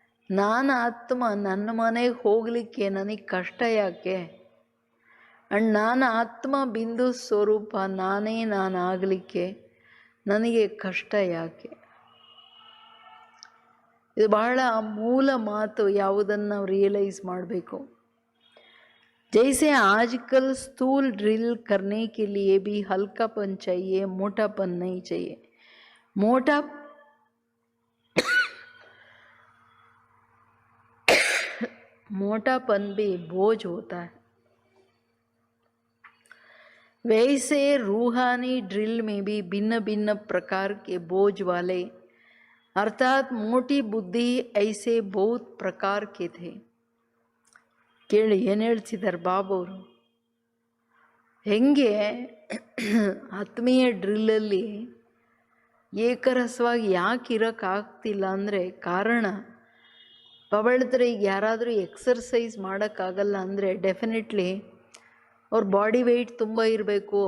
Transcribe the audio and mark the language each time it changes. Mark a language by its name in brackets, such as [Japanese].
[Kannada] ನಾನು ಆತ್ಮ, ನನ್ನ ಮನೆಗೆ ಹೋಗಲಿಕ್ಕೆ ನನಗೆ ಕಷ್ಟ ಯಾಕೆ? ಅಂಡ್ ನಾನು ಆತ್ಮ ಬಿಂದು ಸ್ವರೂಪ, ನಾನಾಗಲಿಕ್ಕೆ ನನಗೆ ಕಷ್ಟ ಯಾಕೆ? ಇದು ಬಹಳ ಮೂಲ ಮಾತು, ಯಾವುದನ್ನು ನಾವು ರಿಯಲೈಸ್ ಮಾಡಬೇಕು. [Hindi] जैसे आजकल स्थूल ड्रिल करने के लिए भी हल्कापन चाहिए, मोटापन नहीं चाहिए. मोटापन भी बोझ होता है. वैसे रूहानी ड्रिल में भी भिन्न भिन्न प्रकार के बोझ वाले, अर्थात मोटी बुद्धि ऐसे बहुत प्रकार के थे. [Kannada] ಕೇಳಿ ಏನು ಹೇಳ್ತಿದ್ದಾರೆ ಬಾಬುವರು. ಹೆಂಗೆ ಆತ್ಮೀಯ ಡ್ರಿಲ್ಲಲ್ಲಿ ಏಕರಸವಾಗಿ ಯಾಕೆ ಇರೋಕ್ಕಾಗ್ತಿಲ್ಲ ಅಂದರೆ ಕಾರಣ, ಬಾಬಾ ಹೇಳ್ತಾರೆ, ಈಗ ಯಾರಾದರೂ ಎಕ್ಸರ್ಸೈಸ್ ಮಾಡೋಕ್ಕಾಗಲ್ಲ ಅಂದರೆ ಡೆಫಿನೆಟ್ಲಿ ಅವ್ರ ಬಾಡಿ ವೆಯ್ಟ್ ತುಂಬ ಇರಬೇಕು.